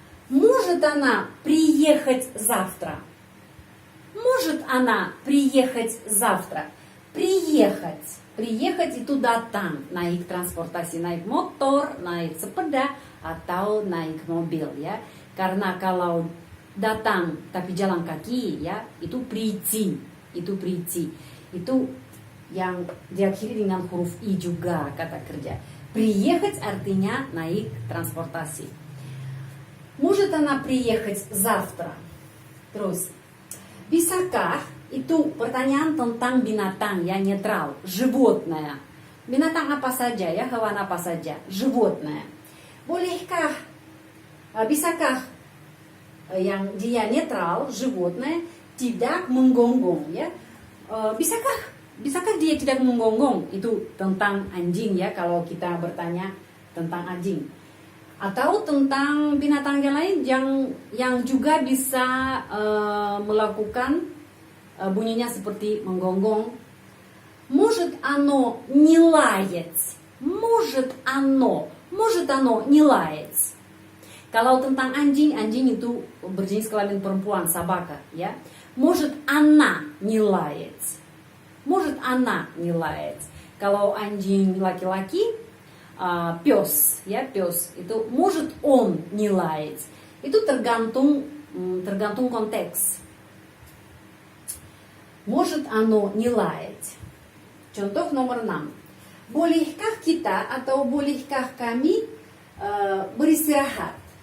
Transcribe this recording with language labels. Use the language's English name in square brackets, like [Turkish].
[Russian] Может она приехать завтра? Может она приехать завтра? Приехать. [Indonesian] Приехать itu datang, naik transportasi, naik motor, naik sepeda, atau naik mobil ya. Karena kalau datang tapi jalan kaki ya, itu прийти, itu прийти. Itu yang diakhiri dengan huruf i juga kata kerja. Приехать artinya naik transportasi. [Russian] Может она приехать завтра? [Indonesian] Terus, bisakah, itu pertanyaan tentang binatang yang netral, животное. Binatang apa saja ya, hewan apa saja, животное. Bolehkah, bisakah yang dia netral, животное, tidak menggonggong ya? Bisakah dia tidak menggonggong? Itu tentang anjing ya, kalau kita bertanya tentang anjing. Atau tentang binatang yang lain yang juga bisa melakukan bunyinya seperti menggonggong. [Russian] Может оно не лаять? Может оно не лаять? [Indonesian] Kalau tentang anjing itu berjenis kelamin perempuan, собака, ya. [Russian] Может она не лаять? Может она не лаять? [Indonesian] Kalau anjing laki-laki, пес, ya, пес. [Russian] Itu может он не лаять? [Indonesian] Itu tergantung konteks. [Russian] Может оно не лаять? [Indonesian] Contoh nomor 6. Bolehkah kita atau bolehkah kami beristirahat?